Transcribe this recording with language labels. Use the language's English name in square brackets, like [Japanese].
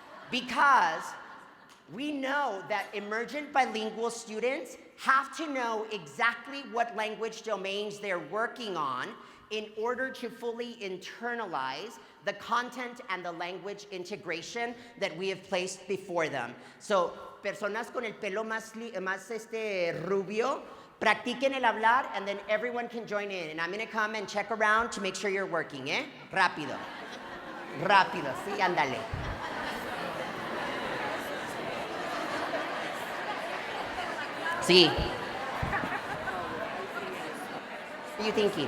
[English] Because we know that emergent bilingual students have to know exactly what language domains they're working on in order to fully internalize the content and the language integration that we have placed before them. [Spanish] So, personas con el pelo más rubio, practiquen el hablar, [English] and then everyone can join in. And I'm gonna come and check around to make sure you're working, ¿eh? [Spanish] Rápido. Rápido, sí, ándale. Sí. [English] What are you thinking?